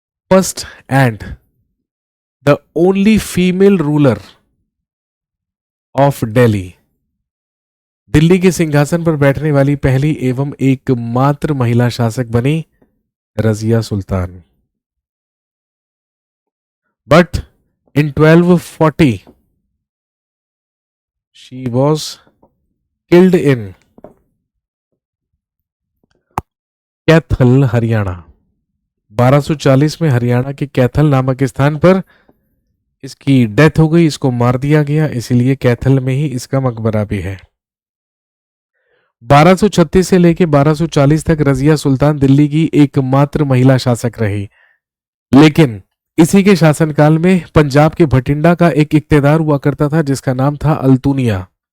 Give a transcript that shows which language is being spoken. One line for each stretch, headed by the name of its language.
English: first and the only female ruler of Delhi,
Hindi: Delhi के सिंहासन पर बैठने वाली पहली एवं एकमात्र महिला शासक बनी Razia Sultan.
English: But in 1240 she was killed in Kaithal, Haryana.
Hindi: 1240 में हरियाणा के कैथल नामक स्थान पर इसकी डेथ हो गई, इसको मार दिया गया, इसीलिए कैथल में ही इसका मकबरा भी है। 1236 से लेकर 1240 तक रजिया सुल्तान दिल्ली की एकमात्र महिला शासक रही, लेकिन इसी के शासनकाल में पंजाब के भटिंडा का एक इक्तेदार हुआ करता था, जिसका नाम था अल्तुनिया।